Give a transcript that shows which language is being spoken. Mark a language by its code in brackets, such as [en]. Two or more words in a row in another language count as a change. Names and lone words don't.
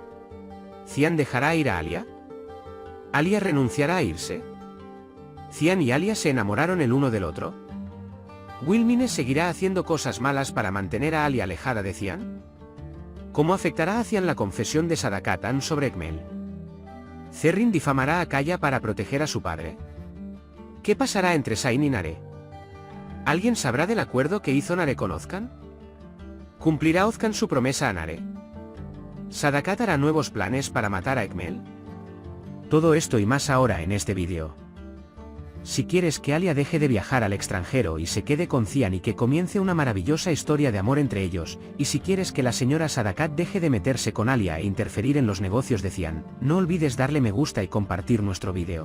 [es] ¿Cian dejará ir a Alia? ¿Alia renunciará a irse? ¿Cian y Alia se enamoraron el uno del otro? ¿Wilmine seguirá haciendo cosas malas para mantener a Alia alejada de Cian? ¿Cómo afectará a Cian la confesión de Sadakatan sobre Ekmel? ¿Zerrin difamará a Kaya para proteger a su padre? ¿Qué pasará entre Sain y Nare? ¿Alguien sabrá del acuerdo que hizo Nare con Ozcan? ¿Cumplirá Ozcan su promesa a Nare? ¿Sadakat hará nuevos planes para matar a Ekmel? Todo esto y más ahora en este vídeo. Si quieres que Alia deje de viajar al extranjero y se quede con Cian y que comience una maravillosa historia de amor entre ellos, y si quieres que la señora Sadakat deje de meterse con Alia e interferir en los negocios de Cian, no olvides darle me gusta y compartir nuestro vídeo.